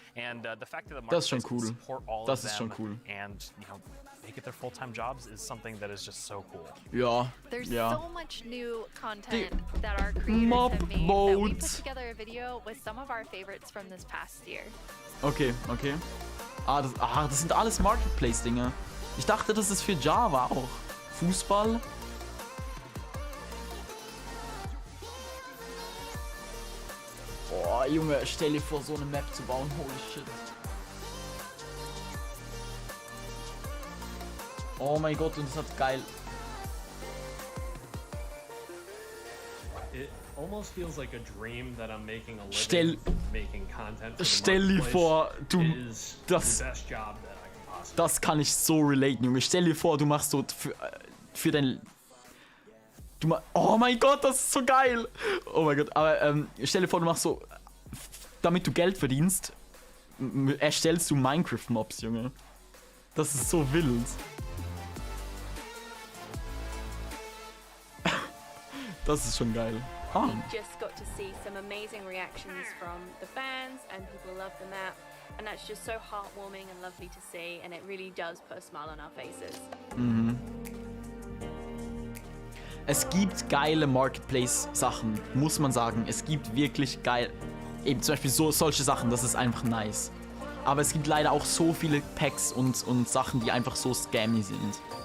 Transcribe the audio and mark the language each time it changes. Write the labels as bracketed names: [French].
[English] And the fact that the marketplace can support all of them and make it their full-time jobs is something that is just so cool. [German] Ja. [English] There's so much new content that our creators have made that we put together a video with some of our favorites from this past year. Okay. [German] Das sind alles Marketplace-Dinge. Ich dachte, das ist für Java auch. Fußball. Oh, Junge, stell dir vor, so eine Map zu bauen. [English] Holy shit. [German] Oh mein Gott, und das hat geil. [English] It almost feels like a dream that I'm making a living making content for the [German] Stell dir vor, du [English] is the best job that I can possibly. [German] Das kann ich so relaten, Junge. Stell dir vor, du machst so für dein oh mein Gott, das ist so geil. Oh mein Gott, aber stell dir vor, du machst so, damit du Geld verdienst, erstellst du Minecraft-Mobs, Junge. Das ist so wild. Das ist schon geil. [English] We just got to see some amazing reactions from the fans and people love the map, and that's just so heartwarming and lovely to see, and it really does put a smile on our faces. Mhm. [German] Es gibt geile Marketplace-Sachen, muss man sagen. Es gibt wirklich geil, eben zum Beispiel solche Sachen, das ist einfach nice. Aber es gibt leider auch so viele Packs und Sachen, die einfach so scammy sind.